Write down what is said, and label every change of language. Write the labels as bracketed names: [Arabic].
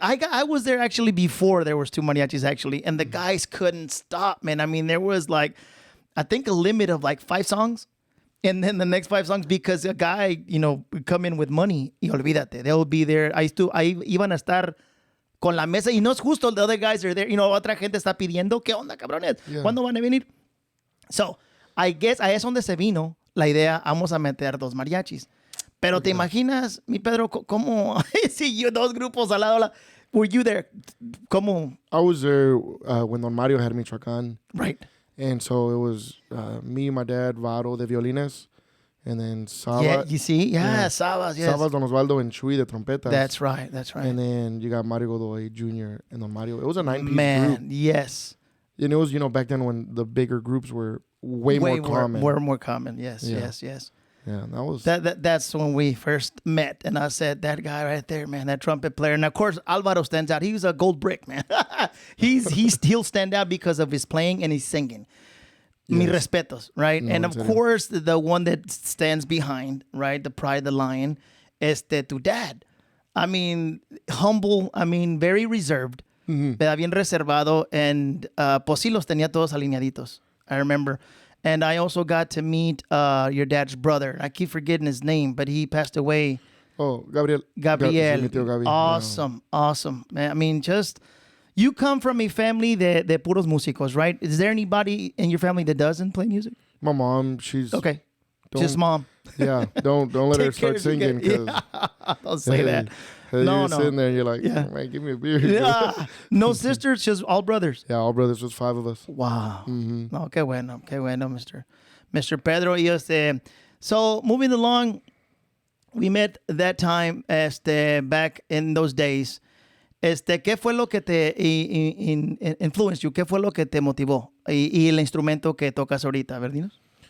[English] I was there actually before there was two mariachis actually, and the guys couldn't stop, man. I mean, there was like, I think a limit of like 5 songs. And then the next 5 songs, because a guy, would come in with money, [Spanish] y olvídate, [English] they'll be there. [Spanish] Ahí iban a estar con la mesa, y no es justo, [English] the other guys are there. [Spanish] Otra gente está pidiendo, ¿qué onda, cabrones? ¿Cuándo van a venir? [English] So, I guess, [Spanish] ahí es donde se vino la idea, vamos a meter 2 mariachis. Pero te imaginas, mi Pedro, ¿cómo? Si dos grupos al lado, [English] were you there? [Spanish] ¿Cómo? [English] I was there when Don Mario had Michoacan. Right. And so it was me, my dad, Varo de violines, and then Saba. Yeah, you see? Yeah, Sabas, yes. Sabas, Don Osvaldo, and Chuy de trompetas. That's right. And then you got Mario Godoy Jr. and Don Mario. It was a 9-piece group. Man, yes. And it was, back then when the bigger groups were way more common. More common, yes. Yeah, that was... That's when we first met, and I said, that guy right there, man, that trumpet player. And, of course, Alvaro stands out. He was a gold brick, man. He'll stand out because of his playing and his singing. Yes. [Spanish] Mi respetos, [English] right? No, and, of course, the one that stands behind, right, the pride, the lion, tu dad. I mean, humble, I mean, very reserved, [Spanish] pero bien reservado, [English] and [Spanish] pues sí los tenía todos alineaditos, [English] I remember. And I also got to meet your dad's brother. I keep forgetting his name, but he passed away. Oh, Gabriel. Awesome. Man, I mean, you come from a family [Spanish] de puros músicos, [English] right? Is there anybody in your family that doesn't play music? My mom, she's... Okay. Just mom. Yeah, don't let her start singing. Don't say that. You're sitting there and you're like, man, give me a beer. Yeah. No sisters, just all brothers. Yeah, all brothers, just 5 of us. [Spanish] Wow. Mm-hmm. No, qué bueno, Mr. Pedro. [English] Y so, moving along, we met that time back in those days. [Spanish] ¿Qué fue lo que te [English] influenced you? [Spanish] ¿Qué fue lo que te motivó? Y el instrumento que tocas ahorita, ¿verdinos?